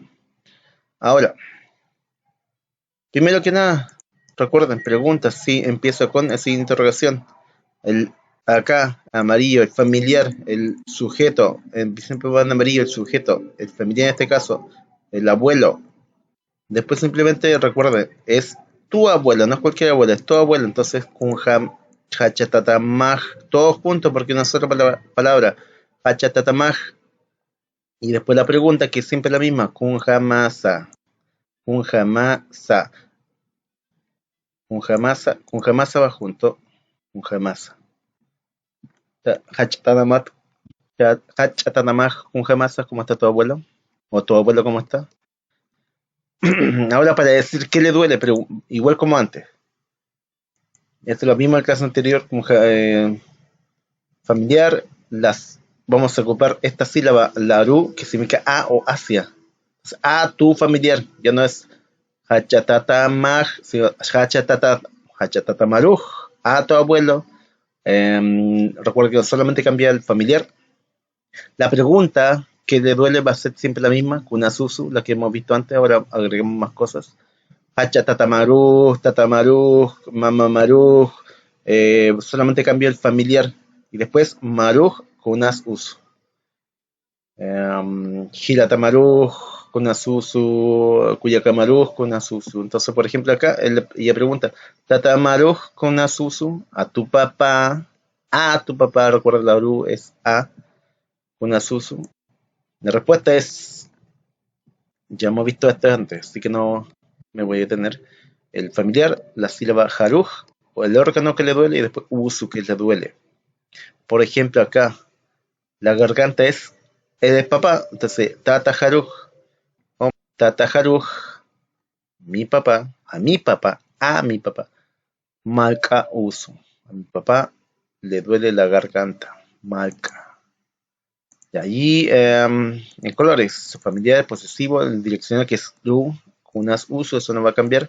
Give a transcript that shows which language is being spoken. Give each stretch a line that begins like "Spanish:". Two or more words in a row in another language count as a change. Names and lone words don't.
Spanish: Ahora, primero que nada, recuerden, preguntas, sí, empiezo con así interrogación. El acá, amarillo, el familiar, el sujeto, siempre va en amarillo el sujeto, el familiar en este caso, el abuelo. Después simplemente recuerde, es tu abuelo, no es cualquier abuelo, es tu abuelo. Entonces,
Aymara: kunjam, hachatatamaj,
Spanish: todos juntos porque una sola palabra, hachatatamaj. Y después la pregunta, que es siempre la misma,
Aymara: kunjamasa, kunjamasa, kunjamasa
Spanish: va junto,
Aymara: kunjamasa. Hachatatamaj, Hachatanamaj, kunjamasa,
Spanish: ¿cómo está tu abuelo? ¿O tu abuelo cómo está? Ahora para decir qué le duele, pero igual como antes. Esto es lo mismo en el caso anterior, familiar, vamos a ocupar esta sílaba, laru, que significa a o hacia. A tu familiar, ya no es hachatatamaj, sino hachatatamaruj, a tu abuelo. Recuerda que solamente cambia el familiar. La pregunta que le duele va a ser siempre la misma, Kunasusu, la que hemos visto antes, ahora agregamos más cosas.
Aymara: Hacha tatamaruj, tatamaruj, mamamaruj,
Spanish: solamente cambia el familiar. Y después
Aymara: maruj, Kunasusu. Hilatamaruj, Kunasusu, Kuyakamaruj, Kunasusu.
Spanish: Entonces, por ejemplo, acá ella pregunta,
Aymara: tatamaruj, Kunasusu,
Spanish: a tu papá, recuerda la ru es a, Kunasusu. La respuesta es, ya hemos visto esto antes, así que no me voy a detener. El familiar, la sílaba haruj, o el órgano que le duele, y después usu que le duele. Por ejemplo, acá, la garganta es, él es papá, entonces,
Aymara: tata haruj, o tata haruj,
Spanish: mi papá, a mi papá,
Aymara: malca usu.
Spanish: A mi papá le duele la garganta, malca. Y ahí en colores, familiar, posesivo, el direccional que es du, unas uso, eso no va a cambiar.